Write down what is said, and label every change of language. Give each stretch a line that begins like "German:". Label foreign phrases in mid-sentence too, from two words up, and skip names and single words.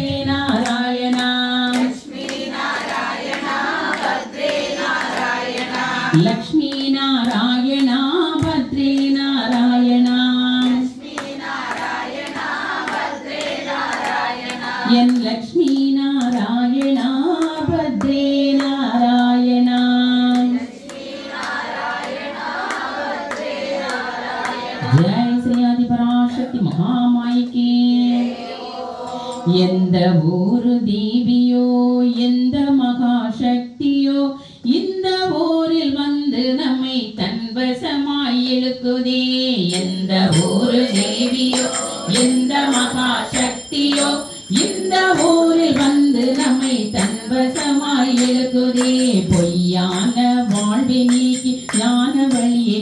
Sanskrit: नारायण लक्ष्मी नारायण भद्रे नारायण लक्ष्मी नारायण भद्रे नारायण लक्ष्मी नारायण भद्रे नारायण एन लक्ष्मी नारायण भद्रे नारायण लक्ष्मी नारायण भद्रे नारायण
Hindi: जय श्री आदिपराशक्ति महामाई की
Tamil: எந்த ஒரு தேவியோ எந்த மகாசக்தியோ இந்த ஊரில் வந்து நம்மை தன்வசமாய் இழுக்குதே எந்த ஒரு தேவியோ எந்த மகாசக்தியோ இந்த ஊரில் வந்து நம்மை தன்வசமாய் இழுக்குதே பொய்யான வாழ்வை நீக்கி ஞான வழியை